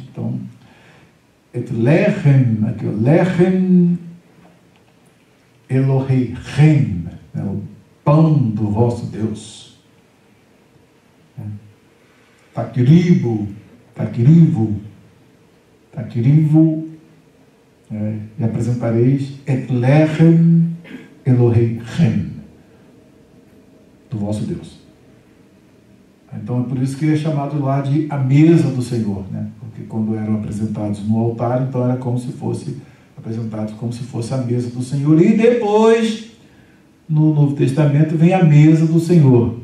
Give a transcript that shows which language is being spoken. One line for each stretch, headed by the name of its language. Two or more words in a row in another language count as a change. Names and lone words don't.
Portuguese: Então,
Hebrew: את לחם,
Portuguese: aqui,
Hebrew: לחם אלהיכם,
Portuguese: o pão do vosso Deus. Takrivo, e apresentareis
Hebrew: את לחם אלהיכם,
Portuguese: do vosso Deus. Então é por isso que é chamado lá de a mesa do Senhor, né? Porque quando eram apresentados no altar, então era como se fosse apresentados como se fosse a mesa do Senhor. E depois, no Novo Testamento, vem a mesa do Senhor.